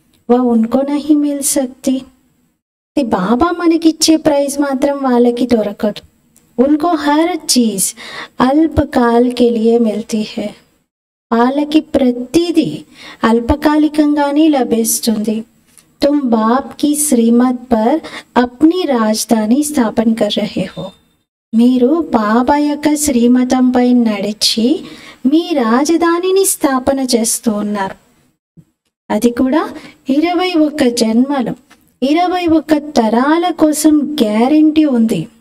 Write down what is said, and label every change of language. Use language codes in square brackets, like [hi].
[hi] వా ఉన్కో నహీ మిల్ సక్తి. [te] బాబా మనకిచ్చే ప్రైజ్ మాత్రం వాళ్ళకి దొరకదు. [hi] ఉన్కో హర్ చీజ్ అల్పకాల్ కే లియే మిల్తీ హై. [te] వాళ్ళకి ప్రతిదీ అల్పకాలికంగానే లభిస్తుంది. [hi] तुम बाप की श्रीमत पर अपनी राजधानी स्थापन कर रहे हो. [te] మీరు బాబా యొక్క శ్రీమతంపై నడిచి మీ రాజధానిని స్థాపన చేస్తూ ఉన్నారు. అది కూడా 21 జన్మలు, 21 తరాల కోసం గ్యారెంటీ ఉంది.